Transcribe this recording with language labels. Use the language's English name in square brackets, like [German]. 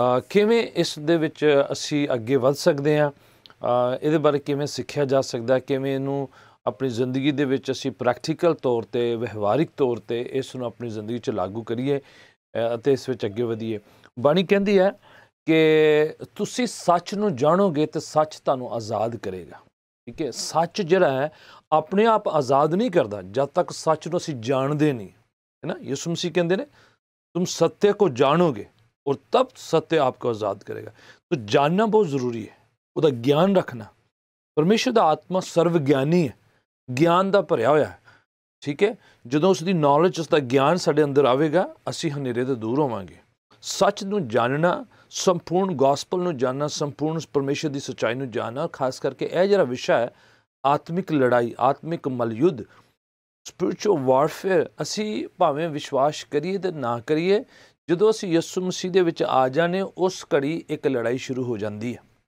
[Punjabi] ਕਿਵੇਂ ਇਸ ਦੇ ਵਿੱਚ ਅਸੀਂ ਅੱਗੇ ਵੱਧ ਸਕਦੇ ਹਾਂ, ਇਹਦੇ ਬਾਰੇ ਕਿਵੇਂ ਸਿੱਖਿਆ ਜਾ ਸਕਦਾ, ਕਿਵੇਂ ਇਹਨੂੰ ਆਪਣੀ ਜ਼ਿੰਦਗੀ ਦੇ ਵਿੱਚ ਅਸੀਂ ਪ੍ਰੈਕਟੀਕਲ ਤੌਰ 'ਤੇ, ਵਿਵਹਾਰਿਕ ਤੌਰ 'ਤੇ ਇਸ ਨੂੰ ਆਪਣੀ ਜ਼ਿੰਦਗੀ 'ਚ ਲਾਗੂ ਕਰੀਏ ਅਤੇ ਇਸ ਵਿੱਚ ਅੱਗੇ ਵਧੀਏ। ਬਾਣੀ ਕਹਿੰਦੀ ਹੈ ਕਿ ਤੁਸੀਂ ਸੱਚ ਨੂੰ ਜਾਣੋਗੇ ਤੇ ਸੱਚ ਤੁਹਾਨੂੰ ਆਜ਼ਾਦ ਕਰੇਗਾ। ਠੀਕ ਹੈ, ਸੱਚ ਜਿਹੜਾ ਹੈ ਆਪਣੇ ਆਪ ਆਜ਼ਾਦ ਨਹੀਂ ਕਰਦਾ ਜਦ ਤੱਕ ਸੱਚ ਨੂੰ ਅਸੀਂ ਜਾਣਦੇ ਨਹੀਂ, [Hindi] है ना। यीशु मसीह कहते हैं तुम सत्य को जानोगे और तब सत्य आपको आज़ाद करेगा। तो जानना बहुत ज़रूरी है, [Punjabi] ਉਹਦਾ ਗਿਆਨ ਰੱਖਣਾ। ਪਰਮੇਸ਼ਰ ਦਾ ਆਤਮਾ ਸਰਵ ਗਿਆਨੀ ਹੈ, ਗਿਆਨ ਦਾ ਭਰਿਆ ਹੋਇਆ ਹੈ। ਠੀਕ ਹੈ, ਜਦੋਂ ਉਸ ਦੀ ਨੌਲੇਜ, ਉਸ ਦਾ ਗਿਆਨ ਸਾਡੇ ਅੰਦਰ ਆਵੇਗਾ, ਅਸੀਂ ਹਨੇਰੇ ਤੋਂ ਦੂਰ ਹੋਵਾਂਗੇ। ਸੱਚ ਨੂੰ ਜਾਣਨਾ, ਸੰਪੂਰਨ ਗੋਸਪਲ ਨੂੰ ਜਾਣਨਾ, ਸੰਪੂਰਨ ਪਰਮੇਸ਼ਰ ਦੀ ਸੱਚਾਈ ਨੂੰ ਜਾਣਨਾ, ਖਾਸ ਕਰਕੇ ਇਹ ਜਿਹੜਾ ਵਿਸ਼ਾ ਹੈ ਆਤਮਿਕ ਲੜਾਈ, ਆਤਮਿਕ ਮਲਯੁੱਧ, ਸਪਿਰਿਚੁਅਲ ਵਾਰਫੇਅਰ, ਅਸੀਂ ਭਾਵੇਂ ਵਿਸ਼ਵਾਸ ਕਰੀਏ ਤੇ ਨਾ ਕਰੀਏ, ਜਦੋਂ ਅਸੀਂ ਯਿਸੂ ਮਸੀਹ ਦੇ ਵਿੱਚ ਆ ਜਾਣੇ, ਉਸ ਘੜੀ ਇੱਕ ਲੜਾਈ ਸ਼ੁਰੂ ਹੋ ਜਾਂਦੀ ਹੈ।